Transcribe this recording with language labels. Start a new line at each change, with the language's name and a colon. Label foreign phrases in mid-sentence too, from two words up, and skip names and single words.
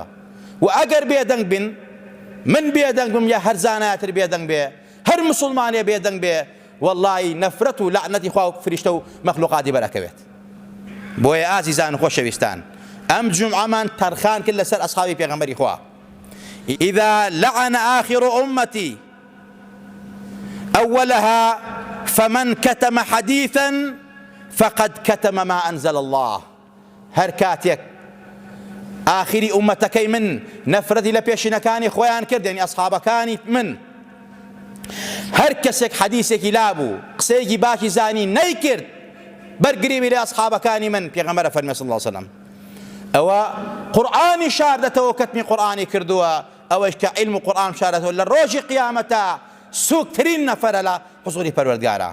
Central Kurdish: و ئەگەر بێدەنگ بن، من بێدەنگ بم یا هەر زانایەتر بێدەنگ بێ، هەر مسڵمانێ بێدەنگ بێ، وەڵڵی نەفرەت و لەعنەتی خوا و فریشتە و مەخلوقاتی بەرەکەوێت. بۆیە ئازیزان و خۆشەویستان، ئەم جومعەمان تەرخان کرد لەسەر ئەسحابی پێغەمبەری خوا.
Arabic: إذا لعن آخر أمتي أولها فمن كتم حديثا فقد كتم ما أنزل الله.
Central Kurdish: هەر کاتێک ئاخری ئومەتەکەی من نەفرەتی لە پێشینەکانی خۆیان کرد، یعنی ئەسحابەکانی من، هەر کەسێک حەدیثێکی لابوو قسەیەکی باشی زانی نەیکرد بەرگریوی لە ئەسحابەکانی من، پێغەمبەر فەرمێ
Arabic: صلی الله علیه وسلم
Central Kurdish: ئەوە قورئانی شاردەتەوە، کەتمی قورئانی کردووە، ئەوەش کە عیلم و قورئان شاردەتەوە لە ڕۆژی قیامەتە سووکترین نەفەرە لە حوزوری پەروەردگارە.